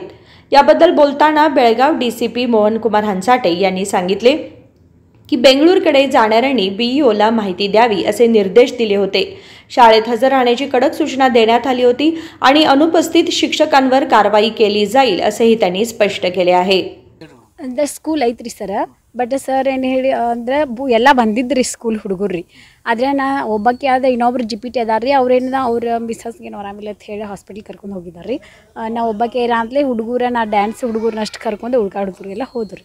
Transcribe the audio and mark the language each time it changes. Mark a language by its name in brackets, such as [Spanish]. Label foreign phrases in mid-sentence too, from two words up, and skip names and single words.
[Marathi] याबद्दल बोलताना बेळगाव DCP मोहनकुमार हंसाटे यांनी सांगितले की बेंगळुरूकडे जाणाऱ्यांनी BEOला माहिती द्यावी असे निर्देश दिले होते। शाळेत हजर राहण्याची कडक सूचना देण्यात आली होती आणि अनुपस्थित शिक्षकांवर कारवाई केली जाईल असेही त्यांनी स्पष्ट केले आहे। [Kannada] ಅಂದ್ರೆ ಸ್ಕೂಲ್ ಐತ್ರಿ ಸರ್, ಬಟ್ ಸರ್ ಏನು ಹೇಳಿ ಅಂದ್ರೆ ಎಲ್ಲ ಬಂದಿದ್ರಿ ಸ್ಕೂಲ್ ಹುಡುಗರು, ಆದರೆ ನಾ ಒಬ್ಬಕ್ಕೆ ಆದ ಇನ್ನೊಬ್ರು GPT ಅದಾರ್ರಿ, ಅವ್ರೇನ ಅವ್ರ ಮಿಸ್ಸಸ್ಗೆ ಆರಾಮಿಲ್ಲ ಅಂತ ಹೇಳಿ ಹಾಸ್ಪಿಟಲ್ ಕರ್ಕೊಂಡು ಹೋಗಿದ್ದಾರೆ ರೀ। ನಾ ಒಬ್ಬಕ್ಕೆ ಇರಂತಲೇ ಹುಡುಗರ ನಾ ಡ್ಯಾನ್ಸ್ ಹುಡುಗರನ್ನ ಅಷ್ಟು ಕರ್ಕೊಂಡು ಹುಡುಗರಿಗೆಲ್ಲ ಹೋದ್ರಿ।